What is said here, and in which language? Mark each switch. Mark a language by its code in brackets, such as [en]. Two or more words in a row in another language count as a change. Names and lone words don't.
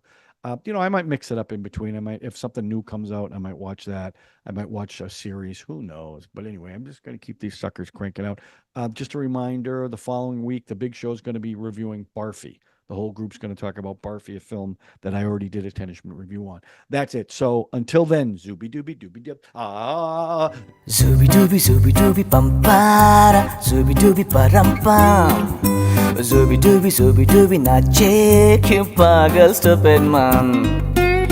[en] I might mix it up in between. I might, if something new comes out, I might watch that. I might watch a series. Who knows? But anyway, I'm just going to keep these suckers cranking out. Just a reminder, the following week, the big show is going to be reviewing Barfi. The whole group's going to talk about Barfi, a film that I already did a 10ish minute review on. That's it. So until then, Zubi Doobie Doobie Dip. Zubi Doobie Pampara, Zubi Doobie Parampam. Zubi Doobie Nache, que pagal stupid man.